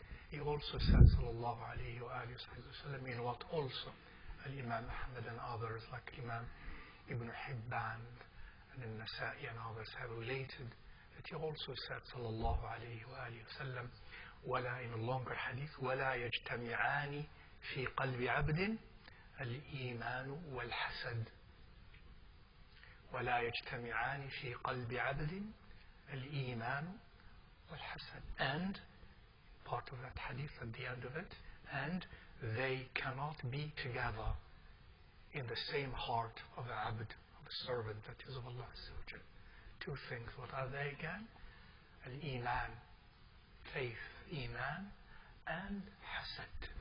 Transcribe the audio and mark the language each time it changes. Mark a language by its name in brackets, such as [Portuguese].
[English] He also said sallallahu alayhi wa sallam, in what also Imam Ahmad and others like Imam Ibn Hibban and Nasa'i and others have related, that he also said sallallahu alayhi wa sallam, ولا, in a longer hadith, [Arabic] ولا يجتمعان في قلب عبد الإيمان والحسد. ولا يجتمعان في قلب عبد الإيمان والحسد. [English] And part of that hadith at the end of it, and they cannot be together in the same heart of the abd, of the servant that is of Allah. Two things. What are they again? Al-Iman, faith, Iman, and hasad.